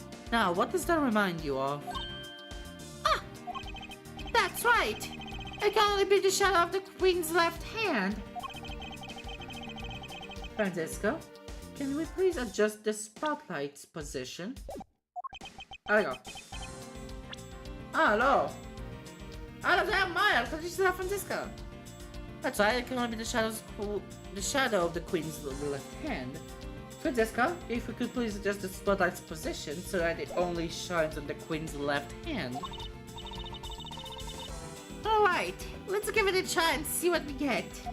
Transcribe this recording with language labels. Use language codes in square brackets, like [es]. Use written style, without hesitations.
[en] Now, what does that remind you of? Ah! That's right! It can only be the shadow of the queen's left hand. Francesco, can we please adjust the spotlight's position? There we go. Ah, hello! [he] Ah, זה היה מאיה, חשבתי שזה היה פרנציסקה. [en] That's right, it can only be the shadow of the queen's left hand. Francesca, if we could please adjust the spotlight's position so that it only shines on the queen's left hand. Alright, let's give it a try and see what we get.